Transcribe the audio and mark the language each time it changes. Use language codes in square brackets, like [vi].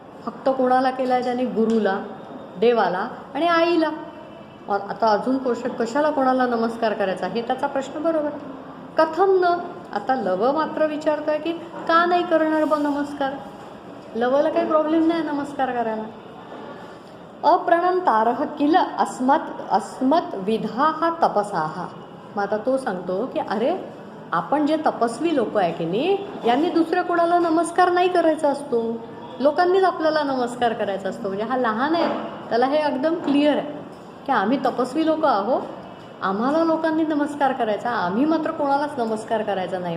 [mr] फक्त कोणाला केला आहे त्याने? गुरुला, देवाला आणि आईला. आता अजून कशाला कोणाला नमस्कार करायचा, हे त्याचा प्रश्न. बरोबर, [sa] कथम न. [mr] आता लव मात्र विचारतोय की का नाही करणार बा नमस्कार? लवला काही प्रॉब्लेम नाही नमस्कार करायला. [sa] अप्रणंतारः किल अस्मत् विधाः तपसाः. [mr] मग आता तो सांगतो की अरे आपण जे तपस्वी लोक आहे की नाही, यांनी दुसऱ्या कोणाला नमस्कार नाही करायचा असतो, लोकांनीच आपल्याला नमस्कार करायचा असतो. म्हणजे हा लहान आहे, त्याला हे एकदम क्लिअर आहे की आम्ही तपस्वी लोक आहो, आम्हाला लोकांनी नमस्कार करायचा, आम्ही मात्र कोणालाच नमस्कार करायचा नाही.